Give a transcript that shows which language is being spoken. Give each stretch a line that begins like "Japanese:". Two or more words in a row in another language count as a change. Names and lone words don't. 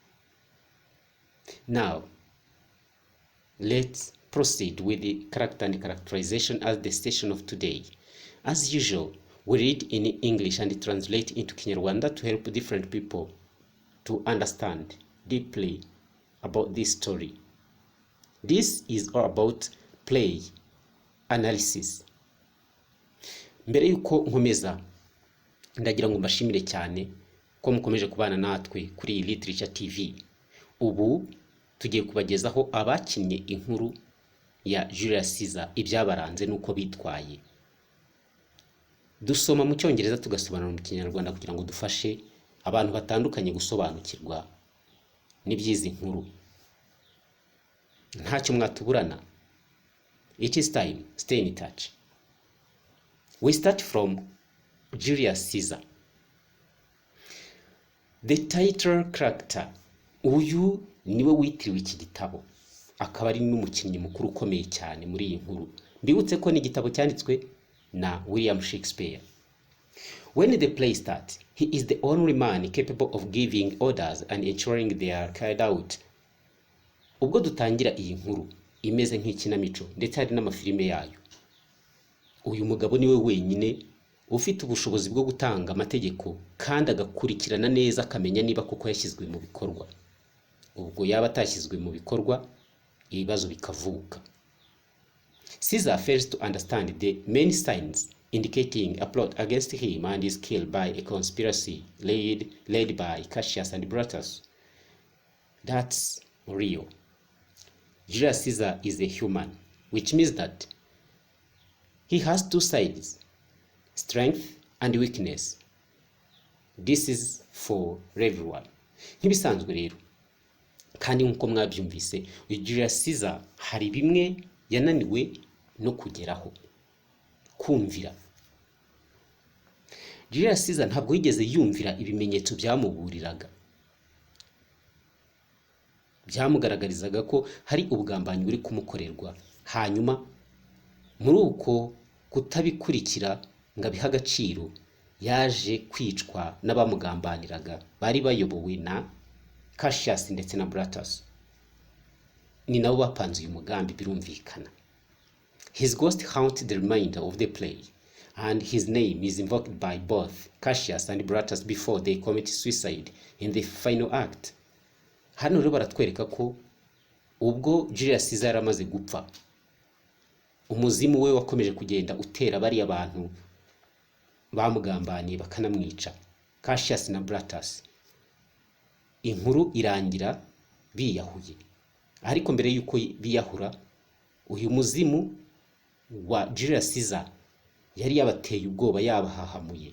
English: Now, let's proceed with the character and characterization as the session of today. As usual, we read in English and translate into Kinyarwanda to help different people to understand deeply about this story. This is all about play analysis.
Kinyarwanda: Mbere yuko nkomeza, ndagira ngo mbashimire cyane ko mukomeje kubana natwe kuri Literature TV. Ubu tugiye kubagezaho abakinnye inkuru ya Julius Caesar, ibyabaranze nuko bitwaye. Dusoma mu Cyongereza tugasobanura mu Kinyarwanda kugira ngo dufashe abantu batandukanye gusobanukirwa n'ibyizi nkuru. Ntacyo mwatuburana.
English: It is time. Stay in touch. We start from Julius Caesar. The title character.
Kinyarwanda: Uyu niwe witiriwe iki gitabo, akaba ari n'umukinnyi mukuru ukomeye cyane muri iyi nkuru. Mbibutse ko ni igitabo cyanditswe na William Shakespeare.
English: When the play starts, he is the only man capable of giving orders and ensuring they are carried out.
Kinyarwanda: Ubwo dutangira iyi nkuru imeze nk'ikinamico ndetse hari n'amafilime yayo, uyu mugabo niwe wenyine ufite ubushobozi bwo gutanga amategeko kandi agakurikirana neza akamenya niba koko yashyizwe mu bikorwa. Ubwo yaba atashyizwe mu bikorwa, ibibazo bikavuka.
English: Caesar fails to understand the many signs indicating a plot against him and is killed by a conspiracy led by Cassius and Brutus. That's real. Julius Caesar is a human, which means that he has two sides, strength and weakness. This is for everyone.
Kinyarwanda: Nk'ibisanzwe rero, kandi nk'uko mwabyumvise, Julius Caesar hari bimwe yananiwe no kugeraho, kumvira. Julius Caesar ntabwo yigeze yumvira ibimenyetso byamuburiraga, byamugaragarizaga ko hari ubugambanyi buri kumukorerwa. Hanyuma muri uko kutabikurikira ngo abihe agaciro, yaje kwicwa n'abamugambaniraga bari bayobowe na Cassius ndetse na Brutus. Ni nabo bapanze uyu mugambi birumvikana.
English: His ghost haunts the remainder of the play, and his name is invoked by both Cassius and Brutus before they commit suicide in the final act.
Kinyarwanda: Hano rero baratwereka ko ubwo Julius Caesar yaramaze gupfa, umuzimu we wakomeje kugenda utera bari abantu bamugambaniye bakanamwica, Cassius na Brutus. Inkuru irangira biyahuye, ariko mbere yuko biyahura, uyu muzimu wa Julius Caesar yari yabateye ubwoba, yabahahamuye.